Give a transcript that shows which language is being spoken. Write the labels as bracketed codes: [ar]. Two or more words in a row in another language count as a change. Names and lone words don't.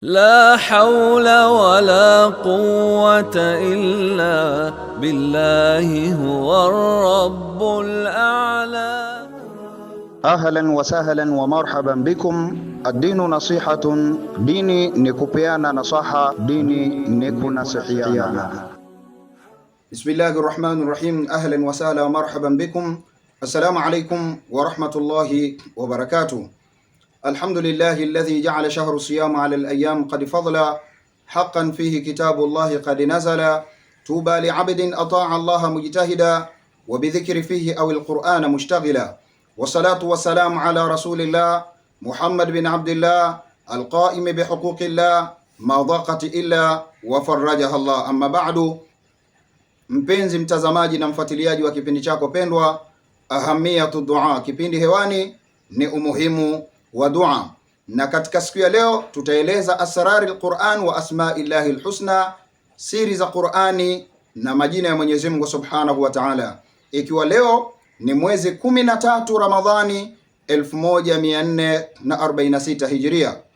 [ar] لا حول ولا قوة إلا بالله هو الرب الأعلى. أهلا وسهلا ومرحبا بكم. الدين نصيحة, [sw] dini ni kupeana nasaha, dini ni kunasihiana. [ar] بسم الله الرحمن الرحيم. أهلا وسهلا ومرحبا بكم. السلام عليكم ورحمة الله وبركاته. الحمد لله الذي جعل شهر الصيام على الأيام قد فضل حقا فيه كتاب الله قد نزل طوبى لعبد أطاع الله مجتهدا وبذكر فيه أو القرآن مشتغلا. والصلاة والسلام على رسول الله محمد بن عبد الله القائم بحقوق الله ما ضاقت إلا وفرجها الله. أما بعد, [sw] mpenzi mtazamaji na mfuatiliaji wa kipindi chako pendwa Ahamiyatu Dua, kipindi hewani ni umuhimu wa dua, na katika siku ya leo tutaeleza [ar] أسرار القرآن وأسماء الله الحسنى, [sw] siri za Qur'ani na majina ya Mwenyezi Mungu [ar] سبحانه وتعالى, [sw] ikiwa leo ni mwezi 13 Ramadhani 1446 Hijria.